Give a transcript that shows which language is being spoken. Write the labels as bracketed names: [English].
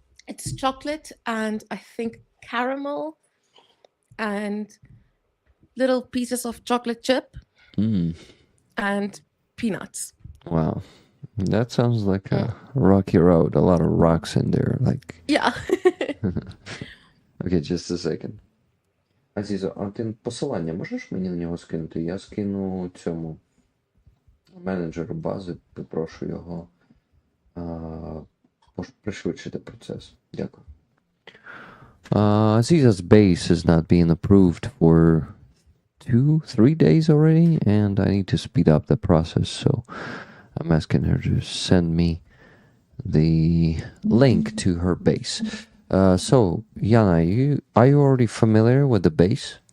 [English] It's chocolate and I think caramel and little pieces of chocolate chip and peanuts. Wow. That sounds like a rocky road. A lot of rocks in there. Like. Yeah. Okay, just a second. [Ukrainian] Азізо, а ти посилання можеш мені на нього скинути? Я скину цьому менеджеру бази, попрошу його пришвидшити процес. Дякую. [English] Aziza's base is not being approved for 2-3 days already, and I need to speed up the process, so I'm asking her to send me the link to her base. So, Yana, are you already familiar with the base?